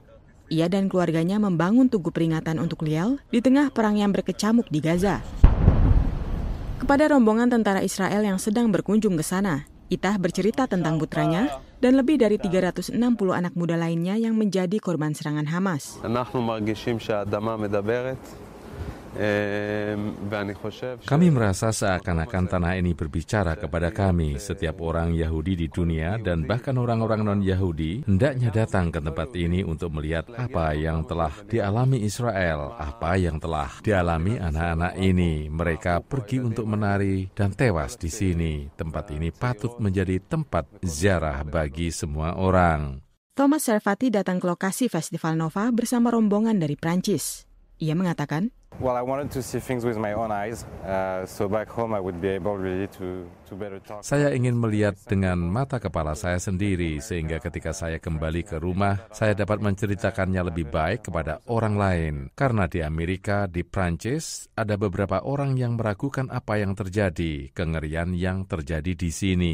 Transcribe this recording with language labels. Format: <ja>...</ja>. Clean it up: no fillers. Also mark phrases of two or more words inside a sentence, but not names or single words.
<id>Ia dan keluarganya membangun tugu peringatan untuk Liel di tengah perang yang berkecamuk di Gaza. Kepada rombongan tentara Israel yang sedang berkunjung ke sana, Itah bercerita tentang putranya dan lebih dari 360 anak muda lainnya yang menjadi korban serangan Hamas.</id> <he>אנחנו מרגישים שהאדמה מדברת.</he> <id>Kami merasa seakan-akan tanah ini berbicara kepada kami. Setiap orang Yahudi di dunia dan bahkan orang-orang non-Yahudi hendaknya datang ke tempat ini untuk melihat apa yang telah dialami Israel, apa yang telah dialami anak-anak ini. Mereka pergi untuk menari dan tewas di sini. Tempat ini patut menjadi tempat ziarah bagi semua orang. Thomas Servati datang ke lokasi Festival Nova bersama rombongan dari Prancis. Ia mengatakan,</id> <en>Well, I wanted to see things with my own eyes, so back home I would be able really to better talk.</en> <id>Saya ingin melihat dengan mata kepala saya sendiri, sehingga ketika saya kembali ke rumah, saya dapat menceritakannya lebih baik kepada orang lain. Karena di Amerika, di Prancis, ada beberapa orang yang meragukan apa yang terjadi, kengerian yang terjadi di sini.</id>